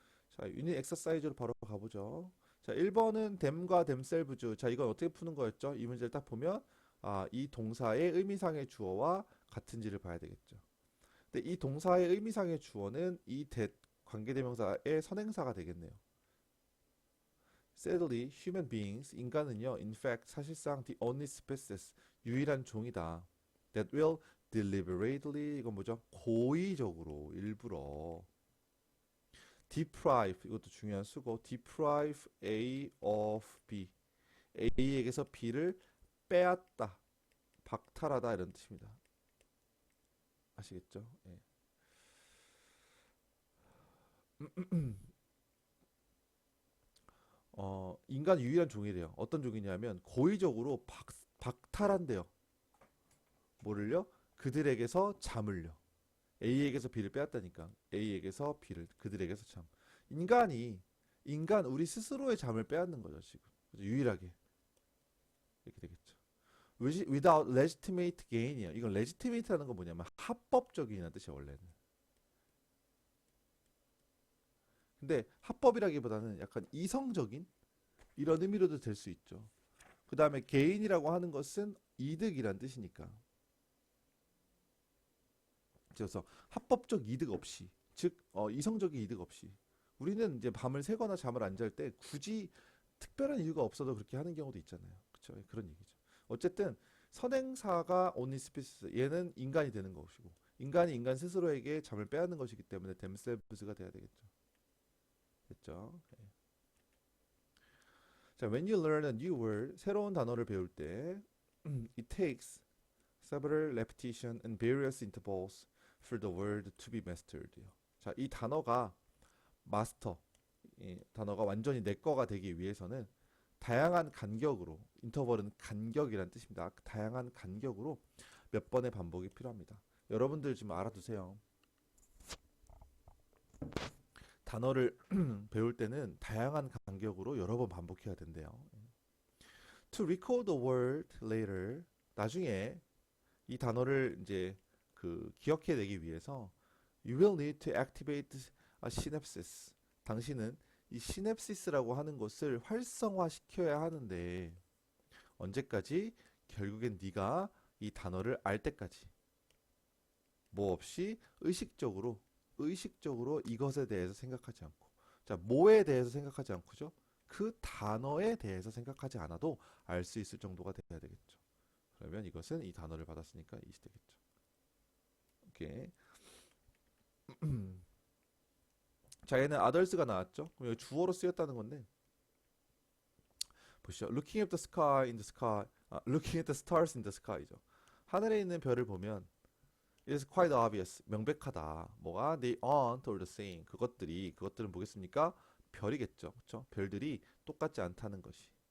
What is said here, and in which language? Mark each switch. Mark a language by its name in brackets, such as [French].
[Korean] 자, 유닛 엑서사이즈로 바로 가보죠. 자, 1번은 댐과 댐셀브즈. 자, 이건 어떻게 푸는 거였죠? 이 문제를 딱 보면 이 동사의 의미상의 주어와 같은지를 봐야 되겠죠. 근데 이 동사의 의미상의 주어는 이 관계대명사의 선행사가 되겠네요. [English] Sadly, human beings, [Korean] 인간은요, [English] in fact, [Korean] 사실상 [English] the only species, [Korean] 유일한 종이다. [English] That will deliberately, [Korean] 이건 뭐죠? 고의적으로, 일부러 deprive, 이것도 중요한 수고, [English] deprive A of B, [Korean] A에게서 B를 빼앗다, 박탈하다 이런 뜻입니다. 아시겠죠? 예. 인간 유일한 종이래요. 어떤 종이냐면 고의적으로 박탈한대요. 뭐를요? 그들에게서 잠을요. A에게서 B를 빼앗다니까. A에게서 B를 그들에게서 잠. 인간 우리 스스로의 잠을 빼앗는 거죠 지금. 그죠? 유일하게 이렇게 되겠죠. [English] Without legitimate gain이에요. [Korean] 이건 legitimate라는 건 뭐냐면 합법적이라는 뜻이에요 원래는. 근데 합법이라기보다는 약간 이성적인 이런 의미로도 될 수 있죠. 그 다음에 개인이라고 하는 것은 이득이란 뜻이니까. 그래서 합법적 이득 없이, 즉 이성적인 이득 없이 우리는 이제 밤을 새거나 잠을 안 잘 때 굳이 특별한 이유가 없어도 그렇게 하는 경우도 있잖아요. 그렇죠? 그런 얘기죠. 어쨌든 선행사가 only species 얘는 인간이 되는 것이고 인간이 인간 스스로에게 잠을 빼앗는 것이기 때문에 themselves가 돼야 되겠죠. 됐죠? 예. [English] 자, when you learn a new word, [Korean] 새로운 단어를 배울 때 [English] it takes several repetition and various intervals for the word to be mastered. [Korean] 자, 이 단어가 마스터, 이 단어가 완전히 내 거가 되기 위해서는 다양한 간격으로, 인터벌은 간격이란 뜻입니다. 다양한 간격으로 몇 번의 반복이 필요합니다. 여러분들 지금 알아두세요. 단어를 배울 때는 다양한 간격으로 여러 번 반복해야 된대요. [English] To recall the word later, [Korean] 나중에 이 단어를 이제 그 기억해내기 위해서 [English] you will need to activate a synapses. [Korean] 당신은 이 시냅시스라고 하는 것을 활성화시켜야 하는데 언제까지? 결국엔 네가 이 단어를 알 때까지. 뭐 없이 의식적으로 의식적으로 이것에 대해서 생각하지 않고, 자, 뭐에 대해서 생각하지 않고죠? 그 단어에 대해서 생각하지 않아도 알 수 있을 정도가 돼야 되겠죠. 그러면 이것은 이 단어를 받았으니까 이시 되겠죠. 오케이. 자, 얘는 others가 나왔죠. 그럼 여기 주어로 쓰였다는 건데 보시죠. [English] Looking at the sky in the sky, looking at the stars in the sky죠. [Korean] 하늘에 있는 별을 보면 [English] It's quite obvious. [Korean] 명백하다. 뭐가? [English] They aren't all the same. [Korean] 그것들은 뭐겠습니까? 별이겠죠. 그렇죠? 별들이 똑같지 않다는 것이.